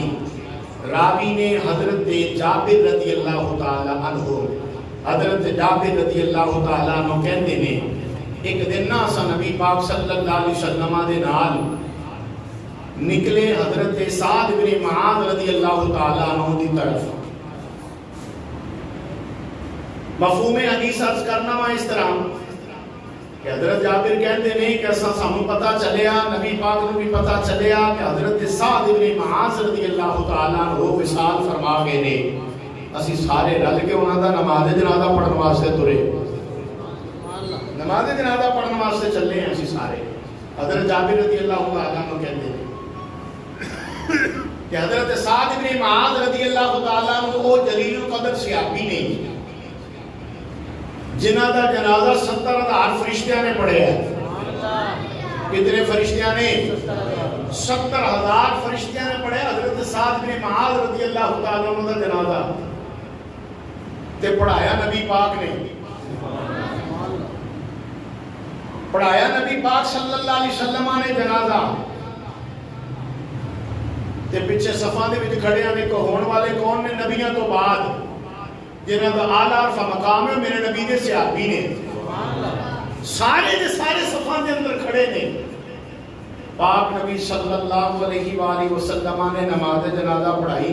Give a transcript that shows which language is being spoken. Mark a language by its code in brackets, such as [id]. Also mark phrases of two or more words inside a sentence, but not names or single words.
[pa] راوی نے حضرت جابر [ar] رضی اللہ تعالی عنہ، [pa] حضرت جابر [ar] رضی اللہ تعالی عنہ [ur] کہتے ہیں [pa] ایک دن نا اسا نبی پاک [ar] صلی اللہ علیہ وسلم [pa] دے نال نکلے حضرت سعد بن معاذ [ar] رضی اللہ تعالیٰ عنہ [pa] دی طرف. مفہوم حدیث عرض کرنا وا اس طرح کہ حضرت جابر [ur] کہتے ہیں [pa] کہ سانوں پتہ چلیا، نبی پاک نو بھی پتہ چلیا کہ حضرت سعد بن معاذ [ar] رضی اللہ تعالیٰ عنہ [pa] وصال فرما گئے نے. اسی سارے رل کے انہاں دا نماز جنازہ پڑھن واسطے ترے، نماز جنازہ پڑھن واسطے چلے ہیں اسی سارے. حضرت جابر [ar] رضی اللہ تعالیٰ عنہ [ur] کہتے ہیں کہ [pa] حضرت سعد بن معاذ [ar] رضی اللہ تعالیٰ عنہ [pa] وہ جلیل القدر صحابی نے جنہ دا جنازہ 70,000 فرشتیاں نے پڑھے ہیں. کتنے فرشتیاں نے؟ 70,000 فرشتیاں نے پڑھے حضرت سعد بن معاذ [ar] رضی اللہ تعالیٰ عنہ [pa] دا جنازہ. تے پڑھایا نبی پاک نے، پڑھایا نبی پاک [ar] صلی اللہ علیہ وسلم [pa] نے جنازہ. تے پیچھے صفاں دے وچ کھڑے نے کہ ہون والے کون نے؟ نبیوں تو بعد جنہاں دا اعلیٰ عرفہ مقام ہے میرے نبی دے صحابی نے. سارے دے سارے صفاں دے اندر کھڑے نے. پاک نبی [ar] صلی اللہ علیہ وآلہ وسلم [pa] نے نماز جنازہ پڑھائی.